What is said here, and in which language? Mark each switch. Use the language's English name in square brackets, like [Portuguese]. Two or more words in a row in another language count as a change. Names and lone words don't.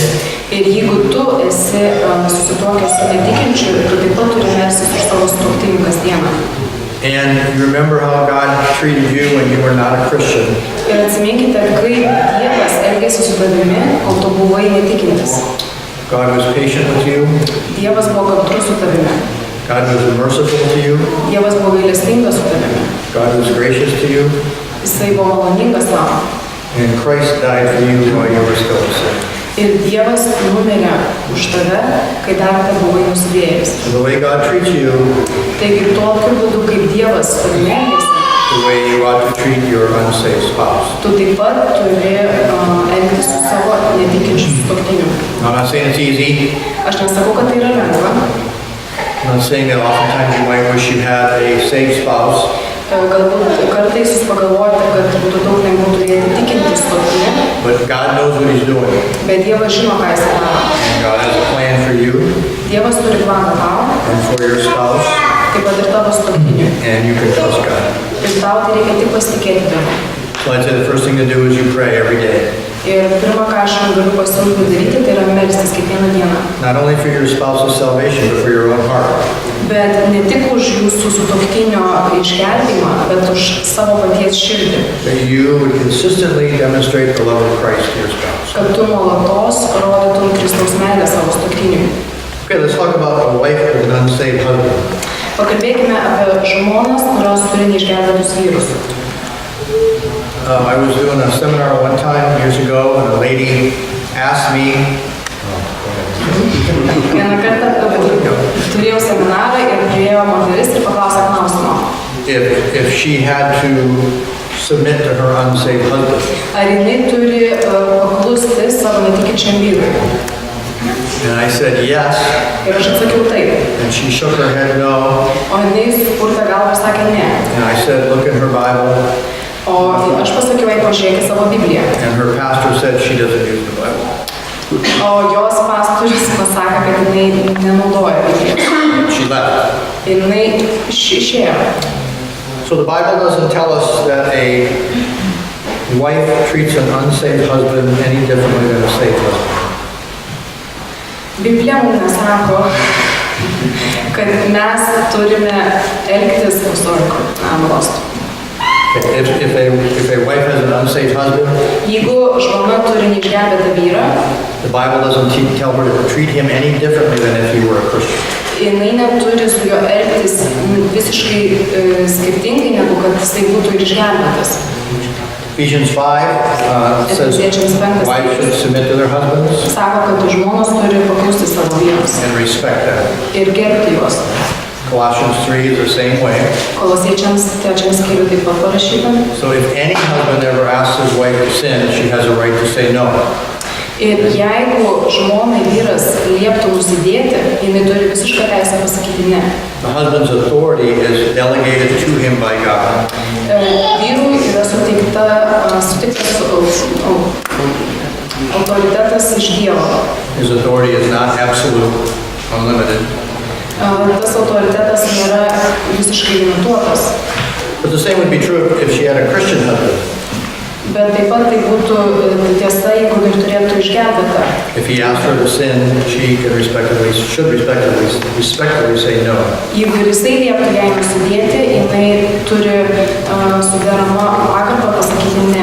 [Lithuanian] Ir jeigu tu esi susituokęs su netikinčiu, tu taip pat turi melstis už savo sutuoktinį kasdieną. [English] And you remember how God treated you when you were not a Christian. [Lithuanian] Ir atsiminkite, kaip Dievas elgėsi su tavimi, kol tu buvai netikintis. [English] God was patient with you. [Lithuanian] Dievas buvo kantrus su tavimi. [English] God was merciful to you. [Lithuanian] Dievas buvo gailestingas su tavimi. [English] God was gracious to you. [Lithuanian] Jisai buvo maloningas tau. [English] And Christ died for you while you were still a sinner. [Lithuanian] Ir Dievas numirė už tave, kai dar buvai nusidėjęs. [English] So the way God treats you, [Lithuanian] Taigi tokiu būdu, kaip Dievas tavimi elgiasi, [English] the way you ought to treat your unsaved spouse. [Lithuanian] tu taip pat turi elgtis su savo netikinčiu sutuoktiniu. [English] I'm not saying it's easy. [Lithuanian] Aš nesakau, kad tai yra lengva. [English] I'm not saying that oftentimes you might wish you had a saved spouse. [Lithuanian] Galbūt kartais jūs pagalvojate, kad būtų daug lengviau turėti tikintį sutuoktinį. [English] But God knows what he's doing. [Lithuanian] Bet Dievas žino, ką jis daro. [English] And God has a plan for you [Lithuanian] Dievas turi planą tau, [English] and for your spouse. [Lithuanian] taip pat ir tavo sutuoktiniui. [English] And you can trust God. [Lithuanian] Ir tau tai reikia tik pasitikėti Dievu. [English] So I'd say the first thing to do is you pray every day. [Lithuanian] Ir pirmą, ką aš galiu pasiūlyti daryti, tai yra melstis kiekvieną dieną. [English] Not only for your spouse's salvation, but for your own heart. [Lithuanian] Bet ne tik už jūsų sutuoktinio išgelbėjimą, bet už savo paties širdį. [English] That you would consistently demonstrate the love of Christ to your spouse. [Lithuanian] Kad tu nuolatos rodytum Kristaus meilę savo sutuoktiniui. [English] Okay, let's talk about a wife with an unsaved husband. [Lithuanian] Pakalbėkime apie žmonas, kurios turi neišgelbėtus vyrus. [English] I was doing a seminar one time years ago, and a lady asked me, [Lithuanian] Vieną kartą turėjau seminarą ir priėjo moteris ir paklausė klausimo. [English] if she had to submit to her unsaved husband. [Lithuanian] Ar jinai turi paklusti savo netikinčiam vyrui? [English] And I said yes, [Lithuanian] Ir aš atsakiau taip. [English] and she shook her head no. [Lithuanian] O jinai supurtė galvą ir sakė ne. [English] And I said, look in her Bible, [Lithuanian] O aš pasakiau, jai pažiūrėk į savo Bibliją. [English] and her pastor said she doesn't use the Bible. [Lithuanian] O jos pastorius pasakė, kad jinai nenaudoja Biblijos. [English] She left. [Lithuanian] Ir jinai išėjo. [English] So the Bible doesn't tell us that a wife treats an unsaved husband any differently than a saved husband. [Lithuanian] Biblija mums nesako, kad mes turime elgtis lost. [English] If a wife has an unsaved husband, [Lithuanian] Jeigu žmona turi neišgelbėtą vyrą, [English] the Bible doesn't tell her to treat him any differently than if he were a Christian. [Lithuanian] jinai neturi su juo elgtis visiškai skirtingai, negu kad jisai būtų ir išgelbėtas. [English] Ephesians 5 says wives should submit to their husbands [Lithuanian] Sako, kad žmonos turi paklusti savo vyrams [English] and respect them. [Lithuanian] ir gerbti juos. [English] Colossians 3 is the same way. [Lithuanian] Kolosiečiams 3 skyriuje taip pat parašyta. [English] So if any husband ever asks his wife to sin, she has a right to say no. [Lithuanian] Ir jeigu žmonai vyras lieptų nusidėti, jinai turi visišką teisę pasakyti ne. [English] The husband's authority is delegated to him by God. [Lithuanian] Vyrui yra suteiktas autoritetas iš Dievo. [English] His authority is not absolute, unlimited. [Lithuanian] Tas autoritetas nėra visiškai limituotas. [English] But the same would be true if she had a Christian husband. [Lithuanian] Bet taip pat tai būtų tiesa, jeigu ir turėtų išgelbėtą. [English] If he asked her to sin, she should respectfully say no. [Lithuanian] Jeigu ir jisai lieptų jai nusidėti, jinai turi su derama pagarba pasakyti ne.